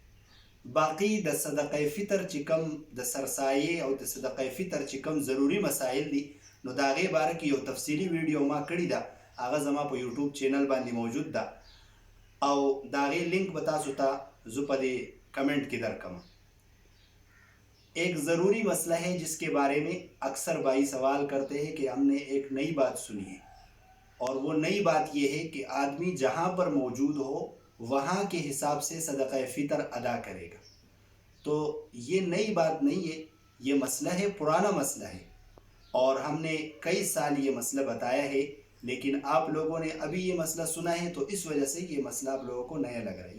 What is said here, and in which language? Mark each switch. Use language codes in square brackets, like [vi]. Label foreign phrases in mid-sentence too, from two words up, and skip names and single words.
[ps] باقی د صدقه فطر چې کم د سرسایې او د صدقه فطر چې کم ضروري مسایل دي نو د هغې باره کې یو تفصیلي ویډیو ما کړې ده، هغه زما په یوټیوب چینل باندې موجود ده او د هغې لینک به تاسو ته زه په دې کمنٹ کې درکړم. [ur] ایک ضروری مسئلہ ہے جس کے بارے میں اکثر بھائی سوال کرتے ہیں کہ ہم نے ایک نئی بات سنی ہے اور وہ نئی بات یہ ہے کہ آدمی جہاں پر موجود ہو وہاں کے حساب سے صدقہ فطر ادا کرے گا. تو یہ نئی بات نہیں ہے، یہ مسئلہ ہے، پرانا مسئلہ ہے اور ہم نے کئی سال یہ مسئلہ بتایا ہے، لیکن آپ لوگوں نے ابھی یہ مسئلہ سنا ہے تو اس وجہ سے یہ مسئلہ آپ لوگوں کو نیا لگ رہا ہے.